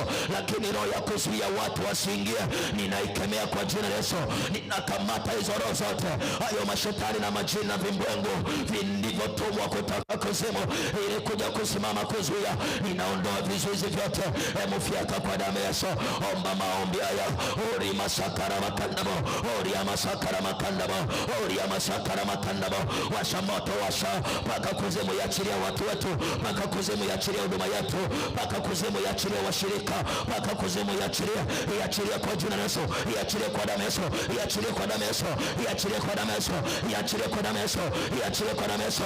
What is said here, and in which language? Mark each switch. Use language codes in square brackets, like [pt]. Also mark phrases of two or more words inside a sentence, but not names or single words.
[sw] Lakini roho ya kuzuia watu wasiingie, ninaikemea kwa jina la Yesu. Ninakamata hizo roho zote, hayo mashetani na majini na vimbwengu vilivyotumwa kutoka kuzimu ili kuja kusimama kuzuia, ninaondoa vizuizi vyote. Mufyaka kwa damu ya Yesu. Omba maombi haya. Ori masakara makandamo, ori masakara makandamo, ori masakara makandamo. Washa moto, washa paka kuzimu, iachilia watu wetu, paka kuzimu, iachilia huduma yetu, paka kuzimu, iachilia washirika, paka kuzimu, iachilia kwa jina la Yesu, iachilia kwa damu ya Yesu, iachilia kwa damu ya Yesu, iachilia kwa damu ya Yesu, iachilia kwa damu ya Yesu, iachilia kwa damu ya Yesu.